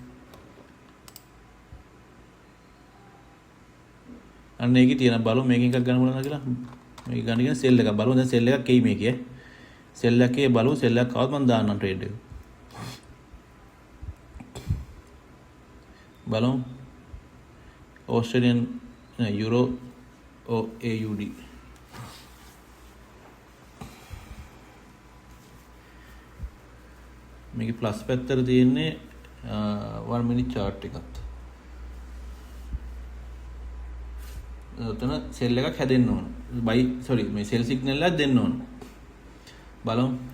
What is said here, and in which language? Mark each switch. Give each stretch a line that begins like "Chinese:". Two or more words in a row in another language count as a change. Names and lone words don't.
Sinhala: අන්න ඒකේ තියෙන බලමු මේකෙන් එකක් ගන්න පුළුවන්ද කියලා. මේක ගන්න කියන සෙල් එකක් බලමු. දැන් සෙල් එකක් එයි මේකේ. සෙල් එකේ බලමු සෙල් එකක් આવත් මම දාන්නම් trade එක. බලමු.
English: Australian euro or AUD.
Sinhala: මේකේ ප්ලස් පැත්තට තියෙන්නේ
English: 1 minute chart
Sinhala: එකක්. එතන සෙල් එකක් හැදෙන්න ඕන. මේ
English: sell signal
Sinhala: එකක් දෙන්න ඕන. බලමු.